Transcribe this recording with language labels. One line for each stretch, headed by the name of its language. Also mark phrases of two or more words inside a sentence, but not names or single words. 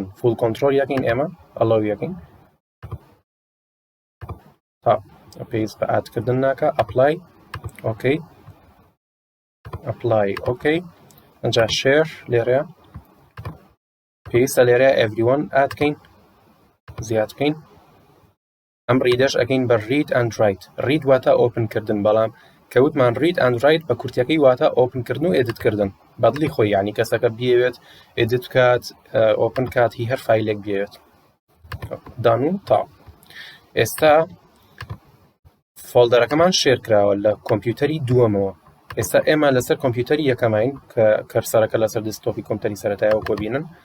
English: full control
Central Kurdish: یەکەین ئێمە، ئەڵاو یەکەین تا پێویست بە ئادکردن ناکە.
English: apply, okay, apply, okay.
Central Kurdish: ئەنجا شێر لێرەیە پێویستە لێرە everyone ئادکەین، زیاد بکەین. ئەم ڕیدەش ئەکەین بە
English: read and write.
Central Kurdish: read واتە ئۆپن کردن، بەڵام کەوتمان
English: read and write
Central Kurdish: بە کورتیەکەی واتە ئۆپن کردن و ئێدیت کردن بەدڵی خۆی، یعنی کەسەکە بیەوێت ئێدیت بکات، ئۆپن کات، هی هەر فایلێک بیەوێت. دانو تاو. ئێستا فۆڵدەرەکەمان شێر کراوە لە کۆمپیوتەری دووەمەوە. ئێستا ئێمە لەسەر کۆمپیوتەری یەکەمین کە کەرسەرەکە لەسەر دسکتۆپی کۆمپیوتەری سەرەتاییەوە کۆ بینن.